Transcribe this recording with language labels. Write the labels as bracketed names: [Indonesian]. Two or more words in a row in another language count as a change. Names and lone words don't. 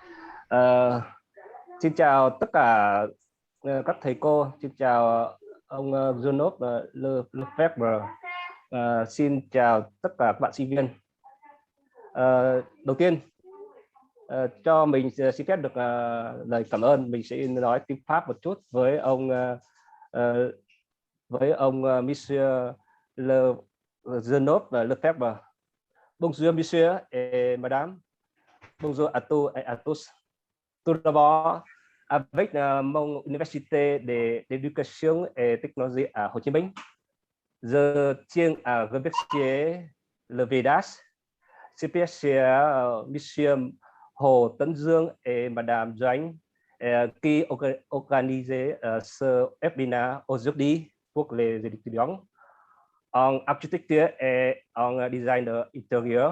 [Vietnamese] Xin chào tất cả các thầy cô, xin chào ông Gwenole Lefebvre. Xin chào tất cả các bạn sinh viên. Đầu tiên, cho mình xin phép được lời cảm ơn. Mình sẽ nói tiếng Pháp một chút với ông Monsieur Gwenole Lefebvre. [French] Bonjour Monsieur et Madame. Bonjour à tous et à tous. Tout d'abord, avec mon université d'éducation et technologie à Hồ Chí Minh, je tiens à remercier le VDAS, spécial Monsieur Hồ Tấn Dương et Madame Gwen qui organisé ce webinaire aujourd'hui pour les étudiants en architecture et en design intérieur.